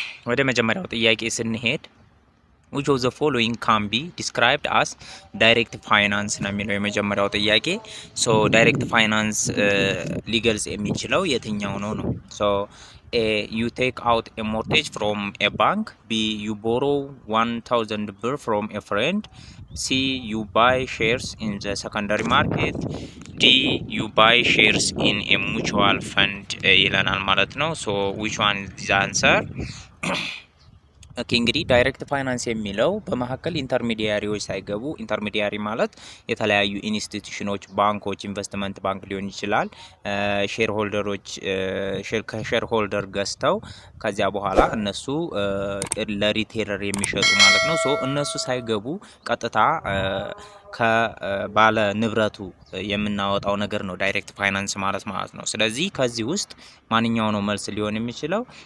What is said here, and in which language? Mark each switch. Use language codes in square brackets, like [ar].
[am] ወደ መጀመሪያው ጥያቄ ስንሄድ [en] which of the following can be described as direct finance [am] ነው የሚለው የመጀመሪያው ጥያቄ። ሶ ዳይሬክት ፋይናንስ ሊገልጽ የሚችለው የትኛው ነው? [en] ሶ A, you take out a mortgage from a bank. B, you borrow 1000 birr from a friend. C, you buy shares in the secondary market. D, you buy shares in a mutual fund [am] ይለናል ማለት ነው። [en] So which one is the answer? [am] ኦኬ እንግዲህ ዳይሬክት ፋይናንስ የሚለው በመካከል ኢንተርሚዲያሪዎች ሳይገቡ፣ ኢንተርሚዲያሪ ማለት የተለያዩ ኢንስቲትዩሽኖች፣ ባንኮች፣ ኢንቨስትመንት ባንክ ሊሆን ይችላል፣ ሼር ሆልደሮች ከሼር ሆልደር ገዝተው ከዚያ በኋላ እነሱ ለሪቴለር የሚሸጡ ማለት ነው። ሶ እነሱ ሳይገቡ ቀጥታ ከባለ ንብረቱ የምናወጣው ነገር ነው ዳይሬክት ፋይናንስ ማለት ነው። ስለዚህ ከዚህ ውስጥ ማንኛው ነው መልስ ሊሆን የሚችለው?